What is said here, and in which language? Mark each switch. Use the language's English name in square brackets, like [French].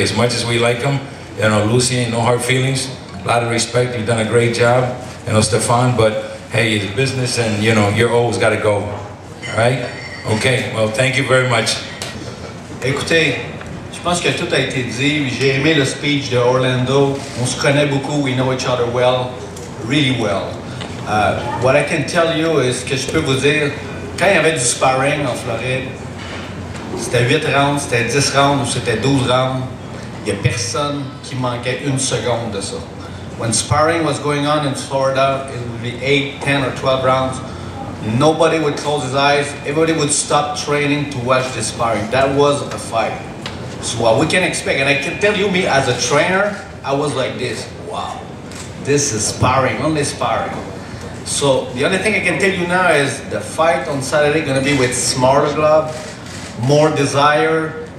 [English] As much as we like him, Lucien, no hard feelings, a lot of respect. You've done a great job, Stefan. But hey, it's business, and your always got to go. All right? Okay. Well, thank you very much. [French] Écoutez, je pense que tout a été dit. J'ai aimé le speech de Orlando. On se connaît beaucoup. [English] We know each other well, really well. What I can tell you is [French] que je peux vous dire, quand il y avait du sparring en Floride, c'était 8 rounds, c'était 10 rounds ou c'était 12 rounds, il n'y a personne qui manquait une seconde de ça. [English] When sparring was going on in Florida, it would be 8, 10 or 12 rounds. Nobody would close his eyes. Everybody would stop training to watch the sparring. That was a fight. So what we can expect, and I can tell you, me as a trainer, I was like this. Wow, this is sparring, only sparring. So the only thing I can tell you now is the fight on Saturday going to be with smarter glove, more desire.